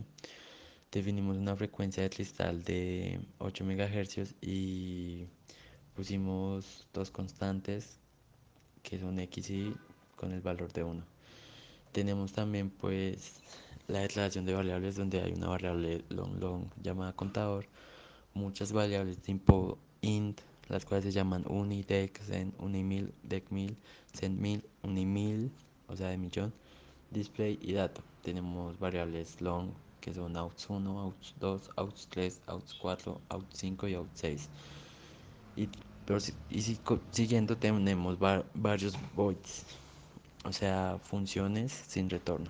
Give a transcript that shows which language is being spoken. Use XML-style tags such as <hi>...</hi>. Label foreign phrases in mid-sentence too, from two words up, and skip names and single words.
<es>Definimos una frecuencia de cristal de 8 MHz y pusimos dos constantes que son X y con el valor de 1. Tenemos también pues la declaración de variables donde hay una variable long llamada contador, muchas variables tipo int, las cuales se llaman uni, dec, cen, unimil, decmil, centmil, unimil, o sea de millón, display y dato. Tenemos variables long que son outs1, outs2, outs3, outs4, outs5 y outs6. Y, siguiendo tenemos varios voids, o sea, funciones sin retorno.</es>